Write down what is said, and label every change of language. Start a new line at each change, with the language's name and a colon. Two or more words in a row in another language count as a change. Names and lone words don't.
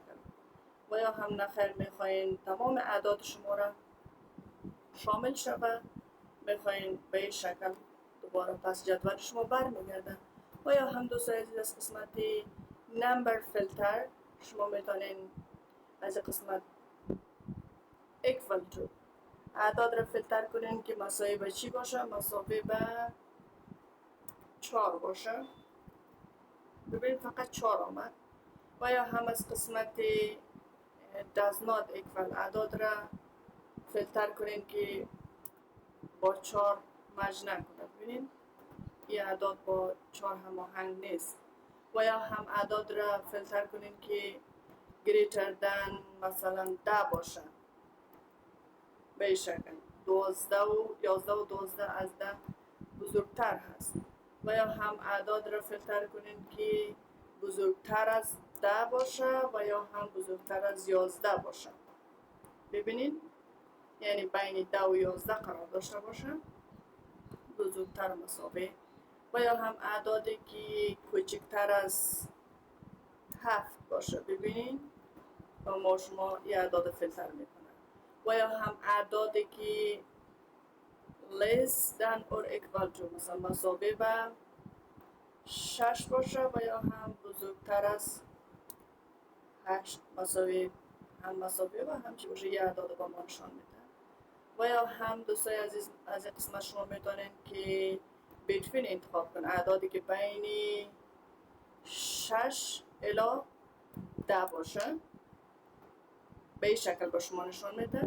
Persian: و یا هم نخیر میخواین تمام اعداد شما را شامل شود، میخواین به این شکل دوباره پس جدول شما برمیگرده. و یا هم دوستان عزیز از قسمت نمبر فیلتر شما میتونین از قسمت
English: equal to
Persian: اعداد را فیلتر کنین که مساوی به چی باشه، مساوی به 4 باشه. ببینید فقط 4 آمد. و یا هم از قسمت
English: does not equal
Persian: اعداد را فیلتر کنین که با 4 مج نکنه. ببینید این اعداد با 4 هماهنگ نیست. و یا هم اعداد را فیلتر کنین که
English: greater than
Persian: مثلا 10 باشه به این شکل. 12 و 11 و 12 از 10 بزرگتر هست. و یا هم اعداد را فیلتر کنین که بزرگتر از 10 باشه و یا هم بزرگتر از 11 باشه. ببینین یعنی بین 10 و 11 قرار داشته باشه، بزرگتر مساوی. و یا هم اعدادی که کوچکتر از 7 باشه. ببینین و ما شما این اعداد فیلتر میکنه. و یا هم اعدادی که
English: less than or equal to
Persian: مثلا مساوی به 6 باشه و یا هم بزرگتر از 8 مساوی هم مساوی و هم چی باشه، یه اعداد با ما نشان میده. و یا هم دوستای عزیز از این قسمت شما میتونین که between انتخاب کن، اعدادی که بین 6 الی 10 باشه به این شکل با شما نشان میده.